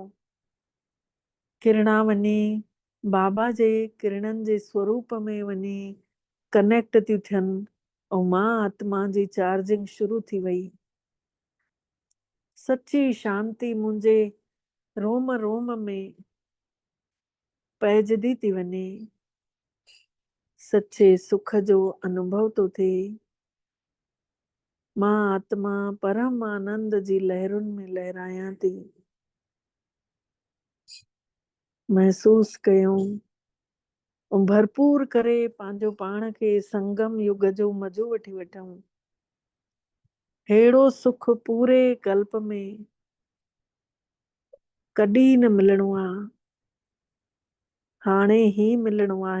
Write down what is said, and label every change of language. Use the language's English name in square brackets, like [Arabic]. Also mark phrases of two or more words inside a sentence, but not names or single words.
[Sindhi] किरणा वञे बाबा जे किरणनि जे स्वरूप में वञे कनेक्ट थियूं थियनि ऐं मां आत्मा जी चार्जिंग शुरू थी वई। सची शांती मुंहिंजे रोम रोम में पइजदी थी वञे। सचे सुख जो अनुभव थो थिए। मां आत्मा परम आनंद जी लहरुनि में लहरायां थी। महसूस कयूं ऐं भरपूर करे पंहिंजो पाण खे संगम युग जो मज़ो वठी वठूं। अहिड़ो सुख पूरे कल्प में कॾहिं न मिलणो आहे, हाणे ई मिलणो आहे।